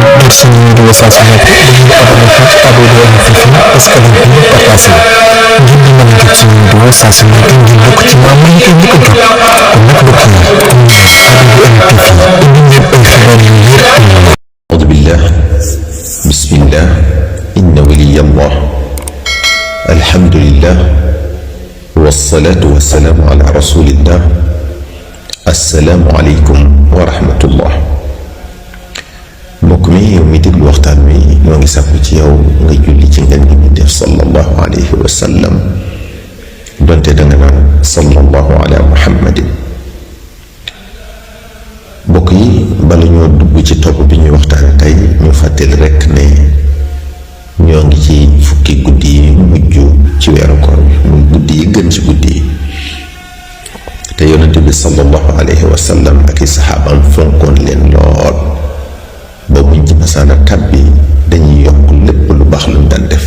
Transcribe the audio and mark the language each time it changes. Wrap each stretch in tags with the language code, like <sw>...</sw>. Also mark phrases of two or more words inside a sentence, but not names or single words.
<wo>jot suñu vidéo saa su nekk dañuy abonné fii ci ABDM TV escalier bi partagé ngir di mën a jot suñu vidéo saa su nekk ngir bokk ci membre yi koy njëkk a jot kon nag mbokk yi ABDM TV indi leen ay xibaar yu wér te wóor.</wo> <ar>أعوذ بالله بسم الله إن ولي الله الحمد لله والصلاة والسلام على رسول الله السلام عليكم ورحمة الله.</ar> <wo>mbokk mi yow mi déglu waxtaan wi ñoo ngi sàkku ci yow nga julli ci ngeen gi def</wo> <ar>صلى الله عليه وسلم</ar> <wo>donte danga naan</wo> <ar>صلى الله على محمد.</ar> <wo>mbokk yi bala ñoo dugg ci topp bi ñuy waxtaane tey ñu fàttali rekk ne ñoo ngi ci fukki guddi yi mujj ci weeru koor bi muy guddi yi gën ci guddi yi te yonent bi</wo> <ar>صلى الله عليه وسلم</ar> <wo>ak i saxaabam fonkoon leen lool ba buñ ci masaana tàbbi dañuy yokk lépp lu baax luñ daan def.</wo>